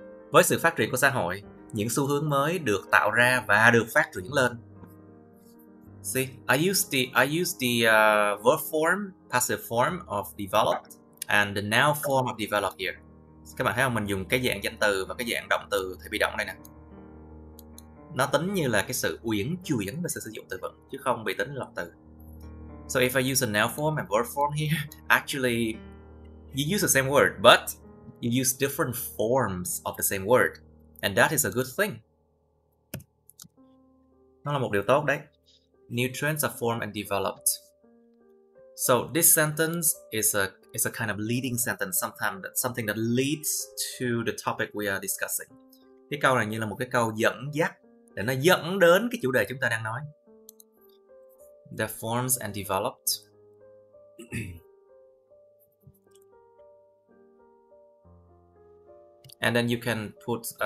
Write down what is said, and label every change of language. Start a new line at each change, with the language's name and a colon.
Vietnamese: Với sự phát triển của xã hội, những xu hướng mới được tạo ra và được phát triển lên.
English: See, I use the verb form, passive form of developed and the noun form of developed here.
Vietnamese: Các bạn thấy không? Mình dùng cái dạng danh từ và cái dạng động từ thì bị động đây nè. Nó tính như là cái sự uyển chuyển về sự sử dụng từ vựng chứ không bị tính lọc từ.
English: So if I use a noun form and verb form here, actually you use the same word, but you use different forms of the same word, and that is a good thing.
Vietnamese: Nó là một điều tốt đấy.
English: New trends are formed and developed. So this sentence is a kind of leading sentence, something that leads to the topic we are discussing.
Vietnamese: Cái câu này như là một cái câu dẫn dắt để nó dẫn đến cái chủ đề chúng ta đang nói.
English: The forms and developed. And then you can put